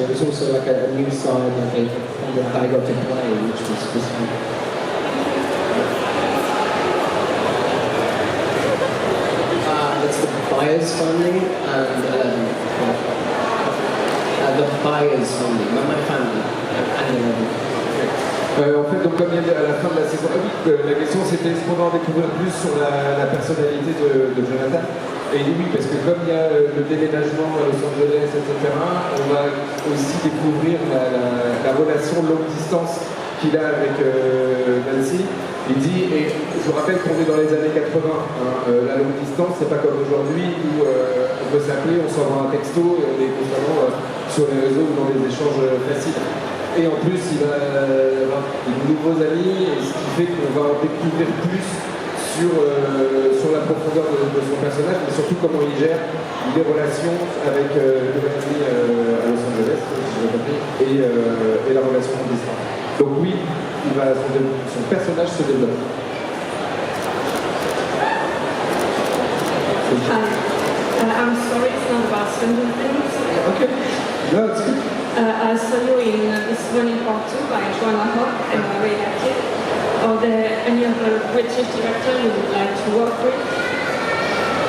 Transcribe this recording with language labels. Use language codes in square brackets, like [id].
[en] It was also like a new side that I got to play, which was fun. It's the Byers family and the Byers family, not my family, and 11. [fr] En fait, donc comme il y a à la fin de la saison 1, la question c'était est-ce qu'on va en découvrir plus sur la personnalité de Jonathan. Et il dit oui, parce que comme il y a le déménagement à Los Angeles, etc., on va aussi découvrir la relation longue distance qu'il a avec Nancy. Il dit, et je vous rappelle qu'on est dans les années 80, la longue distance, c'est pas comme aujourd'hui où on peut s'appeler, on s'envoie un texto et on est constamment sur les réseaux ou dans les échanges faciles. Et en plus, il va avoir de nouveaux amis, et ce qui fait qu'on va en découvrir plus sur la profondeur de son personnage, mais surtout comment il gère les relations avec le ami à Los Angeles, et la relation en distance. Donc oui, son personnage se développe. [en] Hi. I'm sorry, it's not about Stranger Things. Okay. No, it's good. I saw you in This Morning Part 2 by Joanna Hawk, and I really liked it. Are there any other British director you would like to work with?